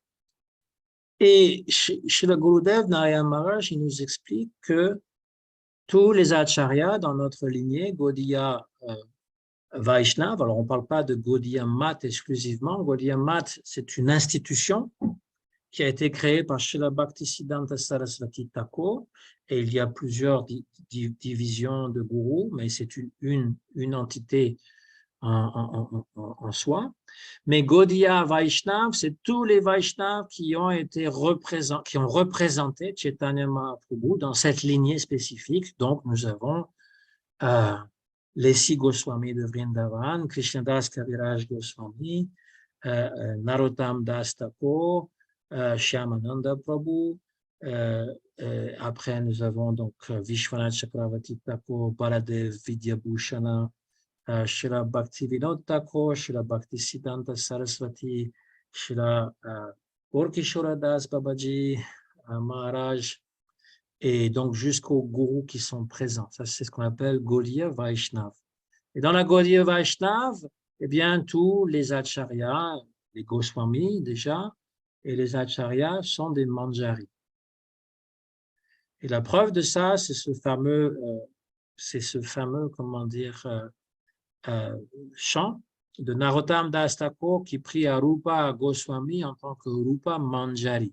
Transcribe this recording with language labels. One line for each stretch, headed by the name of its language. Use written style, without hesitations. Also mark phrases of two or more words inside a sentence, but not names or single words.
French: Et chez le Gurudev Narayana Maharaj, il nous explique que tous les acharyas dans notre lignée, Gaudiya Vaishnava, alors on ne parle pas de Gaudiya Math exclusivement, Gaudiya Math, c'est une institution qui a été créée par Srila Bhaktisiddhanta Saraswati Thakur, et il y a plusieurs divisions de gourous, mais c'est une entité en soi. Mais Gaudiya Vaishnav, c'est tous les Vaishnavas qui ont représenté Chaitanya Mahaprabhu dans cette lignée spécifique. Donc, nous avons les 6 Goswamis de Vrindavan, Krishnadas Kaviraj Goswami, Narottam Das Thakur, Shyamananda Prabhu. Après, nous avons donc Vishwanath Chakravarti Thakur, Baladev Vidyabhushana, Srila Bhaktivinoda Thakur, Srila Bhaktisiddhanta Saraswati, Srila Gaurkishora Das Babaji Maharaj, et donc jusqu'aux gourous qui sont présents. Ça, c'est ce qu'on appelle Gaudiya Vaishnav. Et dans la Gaudiya Vaishnav, eh bien, tous les acharyas, les Goswamis déjà, et les acharyas sont des manjaris. Et la preuve de ça, c'est ce fameux, comment dire, chant de Narottam Das Thakur qui prie à Rupa Goswami en tant que Rupa Manjari.